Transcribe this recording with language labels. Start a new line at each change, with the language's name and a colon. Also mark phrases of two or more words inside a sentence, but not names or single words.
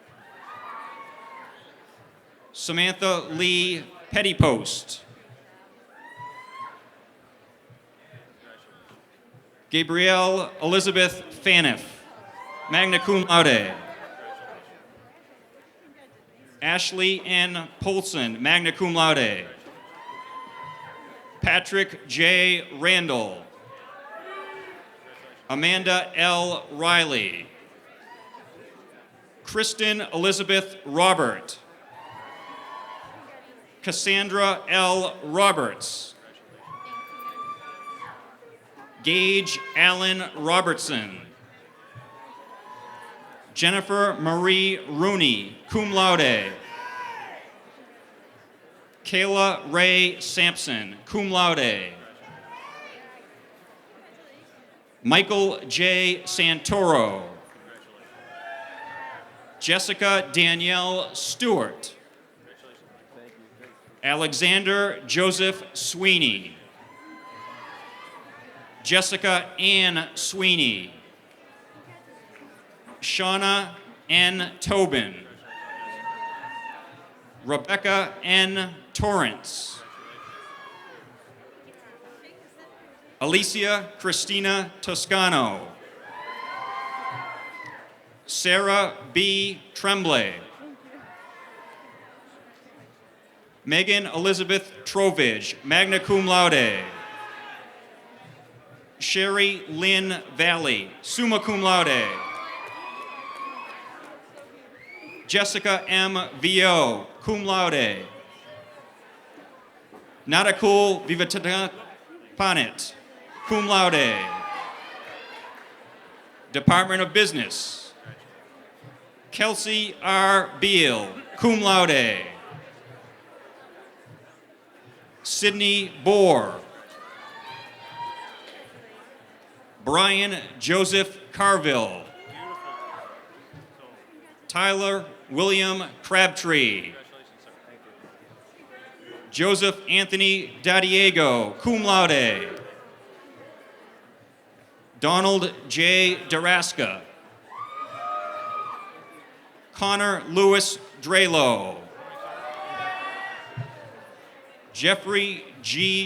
English: Samantha Lee Pettypost. Gabrielle Elizabeth Faniff,
Latin: magna cum laude.
English: Ashley N. Polson,
Latin: magna cum laude.
English: Patrick J. Randall. Amanda L. Riley. Kristen Elizabeth Robert. Cassandra L. Roberts. Gage Allen Robertson. Jennifer Marie Rooney,
Latin: cum laude.
English: Kayla Ray Sampson,
Latin: cum laude.
English: Michael J. Santoro. Jessica Danielle Stewart. Alexander Joseph Sweeney. Jessica Ann Sweeney. Shauna N. Tobin. Rebecca N. Torrance. Alicia Christina Toscano. Sarah B. Tremblay. Megan Elizabeth Trovage,
Latin: magna cum laude.
English: Sherry Lynn Valley,
Latin: summa cum laude.
English: Jessica M. Vio,
Latin: cum laude.
English: Nadakul Vivatana Panit,
Latin: cum laude.
English: Department of Business. Kelsey R. Beal,
Latin: cum laude.
English: Sydney Bohr. Brian Joseph Carville. Tyler William Crabtree. Joseph Anthony Dadiego,
Latin: cum laude.
English: Donald J. Daraska. Connor Lewis Drelo. Jeffrey G.